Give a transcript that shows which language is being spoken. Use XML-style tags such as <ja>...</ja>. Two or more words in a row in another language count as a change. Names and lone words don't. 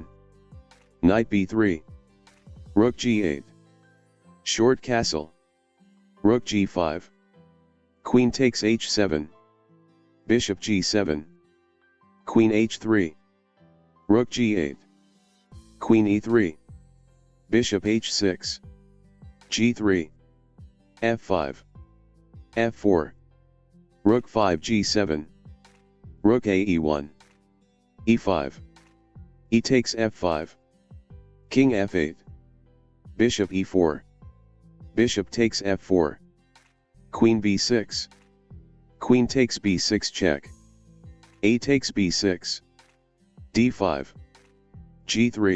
<en>Knight b3. Rook g8. Short castle. Rook g5. Queen takes h7. Bishop g7. Queen h3. Rook g8. Queen e3. Bishop h6. g3. f5. f4. Rook 5 g7. Rook ae1. e5. E takes f5. King f8. Bishop e4. Bishop takes f4. Queen b6. Queen takes b6 check. A takes b6. d5. g3.</en>